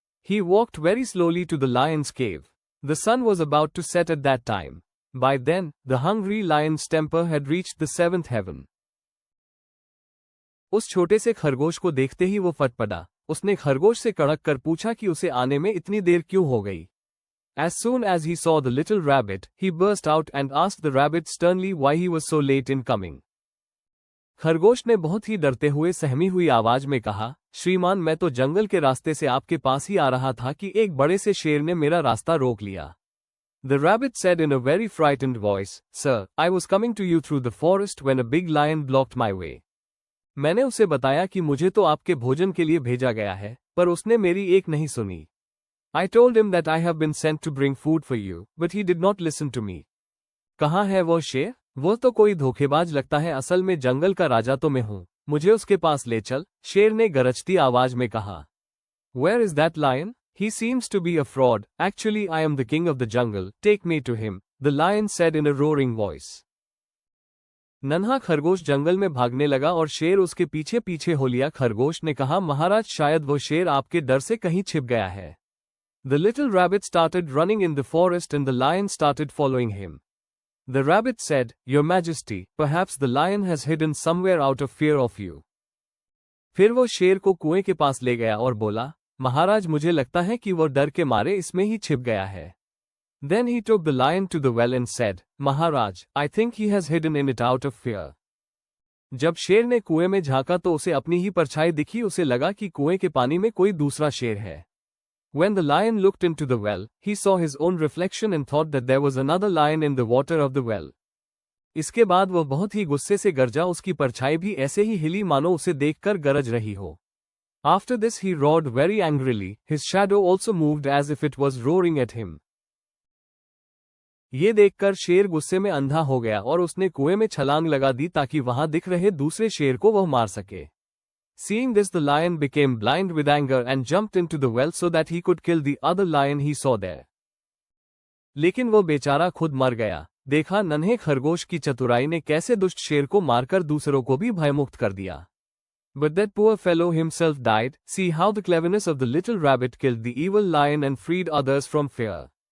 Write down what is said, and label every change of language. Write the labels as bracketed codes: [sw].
[en] He walked very slowly to the lion's cave. The sun was about to set at that time. By then, the hungry lion's temper had reached the 7th heaven. [hi] उस छोटे से खरगोश को देखते ही वो फट पड़ा। उसने खरगोश से कड़क कर पूछा कि उसे आने में इतनी देर क्यों हो गई। [en] As soon as he saw the little rabbit, he burst out and asked the rabbit sternly why he was so late in coming. [hi] खरगोश ने बहुत ही डरते हुए सहमी हुई आवाज में कहा, श्रीमान, मैं तो जंगल के रास्ते से आपके पास ही आ रहा था कि एक बड़े से शेर ने मेरा रास्ता रोक लिया। [en] The rabbit said in a very frightened voice, Sir, I was coming to you through the forest when a big lion blocked my way. [hi] मैंने उसे बताया कि मुझे तो आपके भोजन के लिए भेजा गया है, पर उसने मेरी एक नहीं सुनी। [en] I told him that I have been sent to bring food for you, but he did not listen to me. [hi] कहाँ है वो शेर? वो तो कोई धोखेबाज लगता है, असल में जंगल का राजा तो मैं हूँ, मुझे उसके पास ले चल, शेर ने गरजती आवाज में कहा। [en] Where is that lion? He seems to be a fraud. Actually I am the king of the jungle, take me to him, the lion said in a roaring voice. [hi] नन्हा खरगोश जंगल में भागने लगा और शेर उसके पीछे पीछे हो लिया। खरगोश ने कहा, महाराज, शायद वो शेर आपके डर से कहीं छिप गया है। [en] The little rabbit started running in the forest and the lion started following him. The rabbit said, Your Majesty, perhaps the lion has hidden somewhere out of fear of you. [hi] फिर वो शेर को कुएं के पास ले गया और बोला, महाराज मुझे लगता है कि वो डर के मारे इसमें ही छिप गया है. [en] Then he took the lion to the well and said, Maharaj, I think he has hidden in it out of fear. [hi] जब शेर ने कुएं में झांका तो उसे अपनी ही परछाई दिखी. उसे लगा कि कुएं के पानी में कोई दूसरा शेर है. [en] When the lion looked into the well, he saw his own reflection and thought that there was another lion in the water of the well. [hi] इसके बाद वह बहुत ही गुस्से से गरजा. उसकी परछाई भी ऐसे ही हिली मानो उसे देखकर गरज रही हो. [en] After this he roared very angrily. His shadow also moved as if it was roaring at him. [hi] ये देखकर शेर गुस्से में अंधा हो गया और उसने कुएं में छलांग लगा दी ताकि वहां दिख रहे दूसरे शेर को वह मार सके. [en] Seeing this, the lion became blind with anger and jumped into the well so that he could kill the other lion he saw there. [hi] लेकिन वो बेचारा खुद मर गया. देखा नन्हे खरगोश की चतुराई ने कैसे दुष्ट शेर को मारकर दूसरों को भी भयमुक्त कर दिया. [en] But that poor fellow himself died. See how the cleverness of the little rabbit killed the evil lion and freed others from fear.